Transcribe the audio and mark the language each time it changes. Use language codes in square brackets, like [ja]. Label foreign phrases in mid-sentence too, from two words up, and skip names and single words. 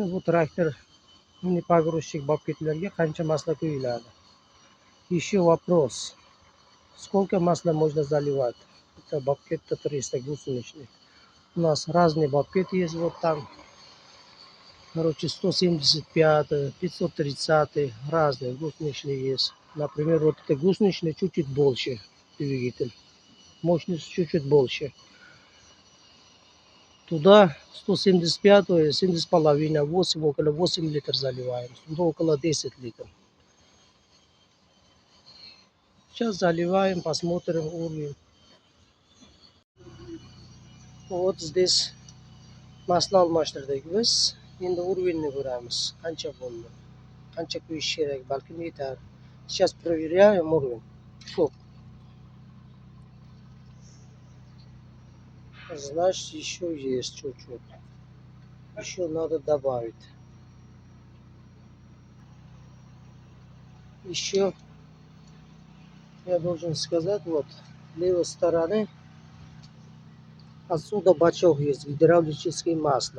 [uz] Bu traktor [ru] мини погрузчик [uz] bobketlarga qancha masla quyiladi? [ru] Еще вопрос. Сколько масла можно заливать? Это бобкет 300 гусеничный. У нас разные бобкеты есть. Вот там, короче, 175, 530 разные гусеничные есть. Например, вот это гусеничный чуть-чуть больше двигатель. Мощность чуть-чуть больше. Туда 175, 7,5, 8, около 8 литров заливаем. Туда около 10 литров. Сейчас заливаем, посмотрим уровень. Вот здесь масло [uz] almashtirdik biz. Endi уровеньni ko'ramiz. Qancha bo'ldi? Qancha quyish kerak? Balkim yetar. [ru] Сейчас проверяем уровень. Все. Значит, еще есть чуть-чуть. Еще надо добавить. Еще я должен сказать, вот левой стороны отсюда бачок есть, гидравлическое масло.